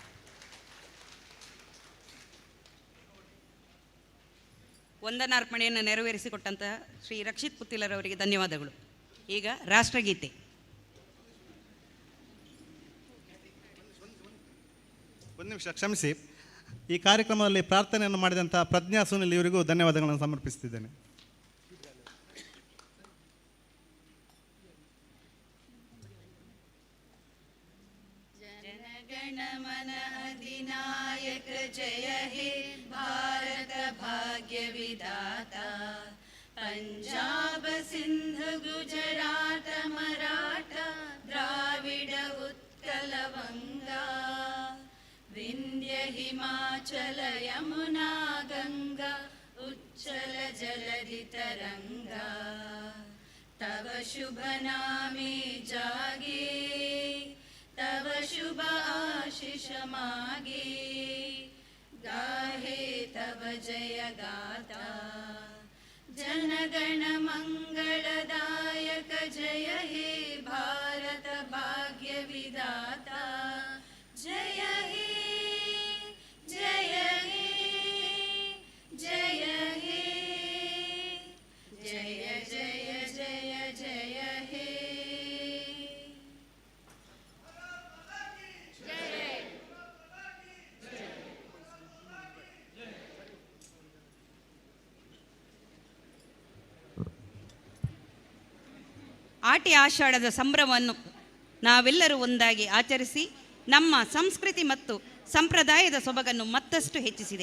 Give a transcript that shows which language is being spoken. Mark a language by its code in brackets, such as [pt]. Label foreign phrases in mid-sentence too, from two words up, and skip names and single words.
[kn] ವಂದನಾರ್ಪಣೆಯನ್ನು ನೆರವೇರಿಸಿಕೊಟ್ಟಂತಹ ಶ್ರೀ ರಕ್ಷಿತ್ ಪುತ್ತಿಲರವರಿಗೆ ಧನ್ಯವಾದಗಳು. ಈಗ ರಾಷ್ಟ್ರಗೀತೆ. ಒಂದು ನಿಮಿಷ ಕ್ಷಮಿಸಿ. ಈ ಕಾರ್ಯಕ್ರಮದಲ್ಲಿ ಪ್ರಾರ್ಥನೆಯನ್ನು ಮಾಡಿದಂಥ ಪ್ರಜ್ಞಾ ಸುನಿಲ್ ಇವರಿಗೂ ಧನ್ಯವಾದಗಳನ್ನು ಸಮರ್ಪಿಸ್ತಿದ್ದೇನೆ. [bn] জনগণমন অধিনায়ক জয় হে ভারত ভাগ্য বিধাতা পঞ্জাব সিন্ধু গুজরাট মরাঠা দ্রাবিড় উৎকল বঙ্গ বিন্ধ্য হিমাচল যমুনা গঙ্গা উচ্ছল জলধি তরঙ্গ তব শুভ নামে জাগে তব শুভ আশিস মাগে গাহে তব জয় গাথা জনগণ মঙ্গলদায়ক জয় হে ভারত ভাগ্য বিধাতা জয় হে জয় হে জয় হে জয় জয় জয় জয় হে [kn] ಆಟಿ ಆಷಾಢದ ಸಂಭ್ರಮವನ್ನು ನಾವೆಲ್ಲರೂ ಒಂದಾಗಿ ಆಚರಿಸಿ ನಮ್ಮ ಸಂಸ್ಕೃತಿ ಮತ್ತು ಸಂಪ್ರದಾಯದ ಸೊಬಗನ್ನು ಮತ್ತಷ್ಟು ಹೆಚ್ಚಿಸಿದೆ.